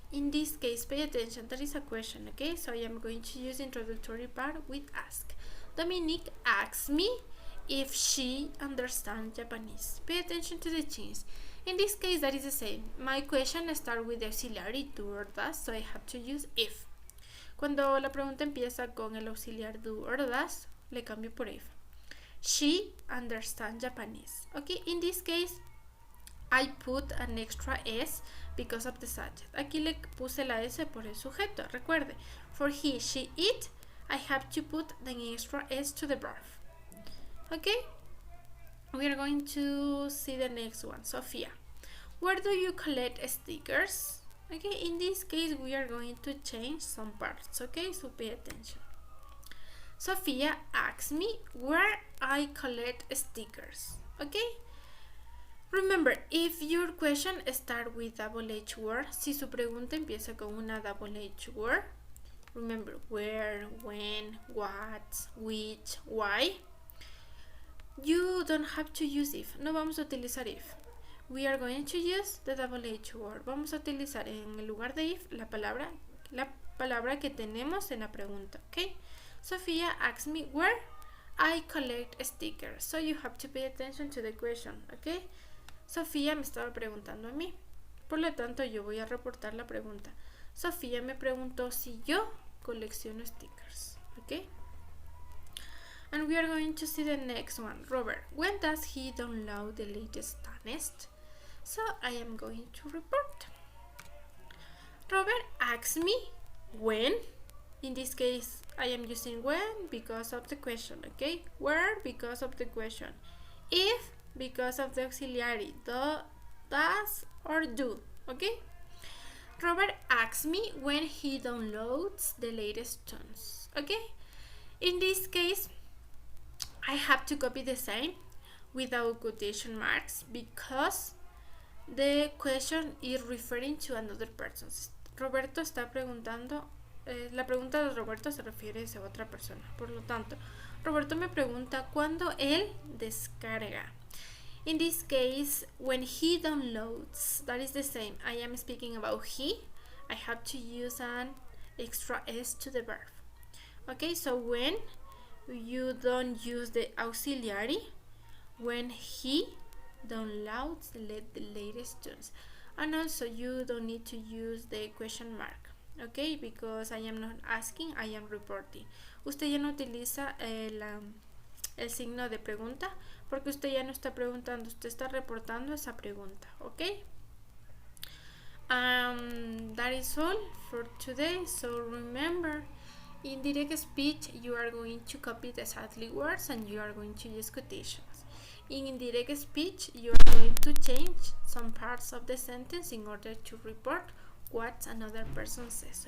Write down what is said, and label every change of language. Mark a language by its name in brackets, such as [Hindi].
[English] In this case, pay attention, that is a question, okay? So I am going to use introductory part with ask. Dominique asks me if she understands Japanese. Pay attention to the change. In this case, that is the same. My question starts with the auxiliary do or does, so I have to use if. [Spanish] Cuando la pregunta empieza con el auxiliar [English] do or does, [Spanish] le cambio por if. [English] She understands Japanese. Okay, in this case, I put an extra S because of the subject. [Spanish] Aquí le puse la S por el sujeto. Recuerde, [English] for he, she, it, I have to put the extra S to the verb. Okay? We are going to see the next one. Sophia, where do you collect stickers? Okay, in this case, we are going to change some parts. Okay, so pay attention. Sophia asks me where I collect stickers. Okay? Remember, if your question starts with double H word, [Spanish] si su pregunta empieza con una [English] double H word, remember where, when, what, which, why, you don't have to use if. [Spanish] No vamos a utilizar if. [English] We are going to use the double H word. [Spanish] Vamos a utilizar en el lugar de if la palabra que tenemos en la pregunta. [English] Okay? Sophia asks me where I collect stickers. So you have to pay attention to the question. Okay? [Spanish] Sofía me estaba preguntando a mí. Por lo tanto, yo voy a reportar la pregunta. Sofía me preguntó si yo colecciono stickers. [English] Okay? And we are going to see the next one. Robert, when does he download the latest test? So I am going to report. Robert asks me when. In this case, I am using when because of the question. Okay? Where because of the question. If because of the auxiliary, does or do. Okay? Robert asks me when he downloads the latest tunes. Okay? In this case, I have to copy the same without quotation marks because the question is referring to another person. [Spanish] Roberto está preguntando, la pregunta de Roberto se refiere a otra persona. Por lo tanto, Roberto me pregunta cuándo él descarga. [English] In this case, when he downloads, that is the same. I am speaking about he. I have to use an extra S to the verb. Okay, so when you don't use the auxiliary, when he downloads the latest tunes. And also you don't need to use the question mark. Okay, because I am not asking, I am reporting. [Spanish] Usted ya no utiliza el signo de pregunta porque usted ya no está preguntando, usted está reportando esa pregunta. [English] Okay, that is all for today. So remember, in direct speech you are going to copy the exactly words and you are going to use quotations. In indirect speech you are going to change some parts of the sentence in order to report what another person says.